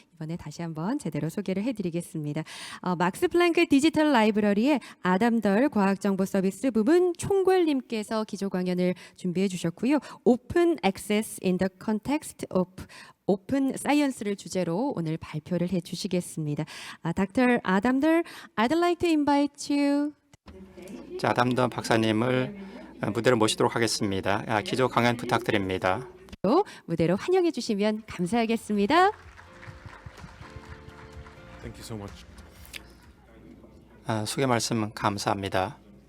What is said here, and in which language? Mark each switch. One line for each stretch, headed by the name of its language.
Korean: 이번에 다시 한번 제대로 소개를 해드리겠습니다. 막스 플랑크 디지털 라이브러리의 아담덜 과학정보서비스 부문 총괄님께서 기조 강연을 준비해 주셨고요.
English: Open Access in the Context of
Korean: 오픈 사이언스를 주제로 오늘 발표를 해 주시겠습니다.
English: Dr. 아담덜, I'd like to invite you.
Korean: 자, 아담덜 박사님을 무대로 모시도록 하겠습니다. 기조 강연 부탁드립니다. 무대로 환영해 주시면 감사하겠습니다.
English: Thank you so much.
Korean: 소개 말씀 감사합니다.